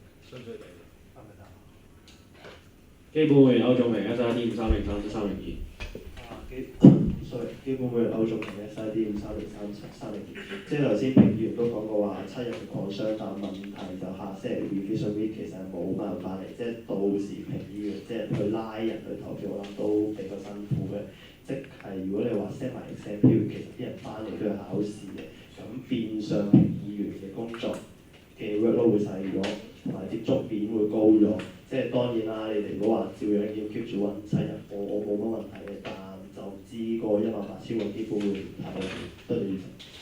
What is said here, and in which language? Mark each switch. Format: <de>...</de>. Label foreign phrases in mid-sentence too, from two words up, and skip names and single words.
<yue>基本會員歐仲明111D53037302。基本會員歐仲明111D530332。即係頭先評議員都講過話7日嘅擴商，但問題就下星期</yue> <en>revision week</en> <yue>其實係冇辦法嚟，即係到時評議員即係去拉人去投票，我諗都比較辛苦嘅。即係如果你話 set 埋</yue> <en>exam period，</en> <yue>其實啲人翻嚟都要考試嘅，咁變相評議員嘅工作嘅 workload 會細咗，同埋接觸面會高咗。即係當然啦，你哋如果話照樣要 keep 住揾7日，我冇乜問題嘅，但就唔知個18000個基本會太多，多謝主席。</yue>